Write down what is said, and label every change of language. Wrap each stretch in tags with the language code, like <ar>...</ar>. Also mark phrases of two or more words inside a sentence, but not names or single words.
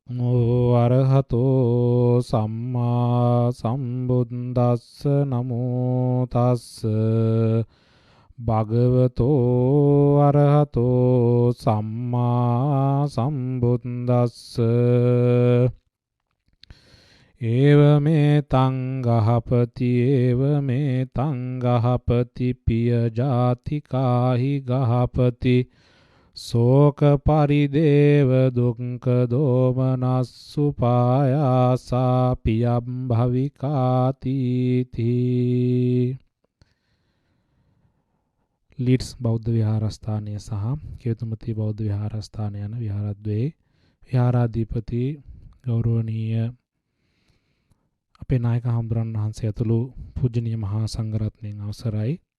<pi>අරහතෝ සම්මා සම්බුද්දස්ස නමෝ තස්ස භගවතෝ අරහතෝ සම්මා සම්බුද්දස්ස ඒව මේ තං ගහපති ඒව මේ තං ගහපති පිය ජාතිකාහි ගහපති සෝක පරිදේව දුක්ඛ දෝමනස්සු පායාසා පියම් භවිකාති තී.</pi> <si>ලීඩ්ස් බෞද්ධ විහාරස්ථානය සහ කේතුමති බෞද්ධ විහාරස්ථානය යන විහාරද්වයේ විහාරාධිපති ගෞරවනීය අපේ නායක හඳුරන් වහන්සේ ඇතුළු පූජනීය මහා සංඝරත්නයන් අවසරයි.</si>